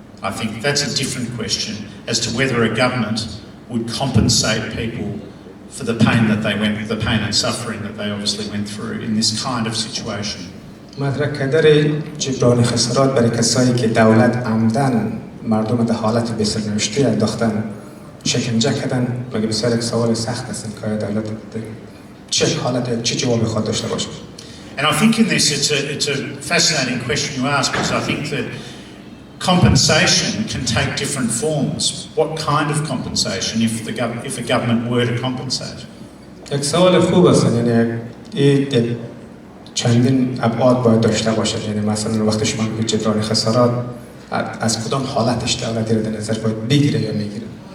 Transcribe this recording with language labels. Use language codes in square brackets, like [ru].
[en] I think that's a different question as to whether a government would compensate people for the pain that they went, the pain and suffering that they obviously went through in this kind of situation. [fa] مطرح کردن جبران خسارات برای کسایی که دولت عمدن مردم در حالت بی‌سرنوشتی انداختن، شکنجه کردن، مگه بسیار یک سوال سخت است که دولت چه حالت چه جوابی خواهد داشته باشه. [en] And I think in this it's a fascinating question you ask, because I think that compensation can take different forms. What kind of compensation if a government were to compensate? [fa] یک سوال خوب است، یعنی این چندین ابعاد باید داشته باشه. یعنی مثلا وقتی شما میگید جبران خسارات، از کدام حالتش دولت در نظر باید بگیره یا میگیره.